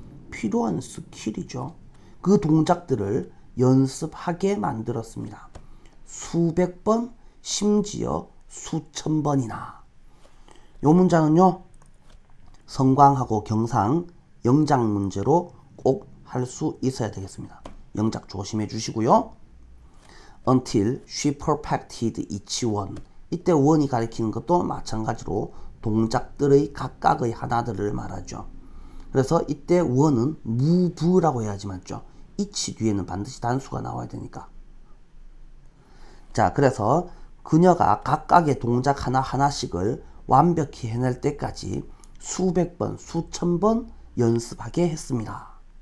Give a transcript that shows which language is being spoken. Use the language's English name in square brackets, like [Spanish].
[Korean] 필요한 스킬이죠. 그 동작들을 연습하게 만들었습니다. 수백 번, 심지어 수천 번이나. 요 문장은요, 성광하고 경상, 영작 문제로 꼭 할 수 있어야 되겠습니다. 영작 조심해 주시고요. [English] Until she perfected each one. [Korean] 이때 one이 가리키는 것도 마찬가지로 동작들의 각각의 하나들을 말하죠. 그래서 이때 one은 move라고 해야지 맞죠. each 뒤에는 반드시 단수가 나와야 되니까. 자, 그래서 그녀가 각각의 동작 하나하나씩을 완벽히 해낼 때까지 수백 번, 수천 번 연습하게 했습니다.